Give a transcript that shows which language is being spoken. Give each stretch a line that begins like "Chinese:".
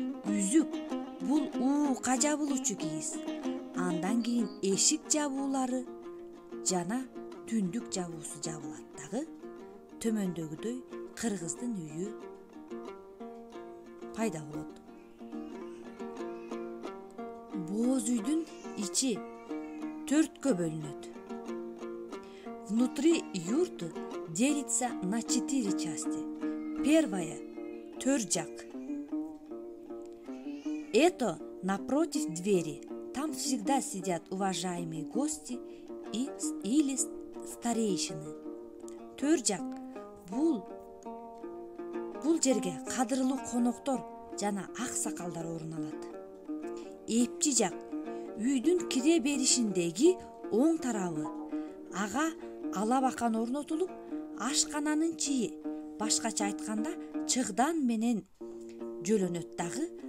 Kyrgyz: Үзүк бул уукка жабылуучу кийиз. Андан кийин эшик жабуулары жана түндүк жабуусу жабылат дагы. Төмөндөгүдөй кыргыздын үйү пайда болот. Боз үйдүн ичи төрткө бөлүнөт.
Russian: Внутри юрты делится на 4 части. Первая – төржак. Это напротив двери. Там всегда сидят уважаемые гости или старейшины.
Kyrgyz: Төржак бул жерге кадырлуу коноктор жана ак сакалдар орун алат. Эпчи жак үйдүн кире беришиндеги оң тарабы. Ага алабакан орнотулуп, ашкананын чийи, башкача айтканда чыгдан менен жөлөнөт дагы.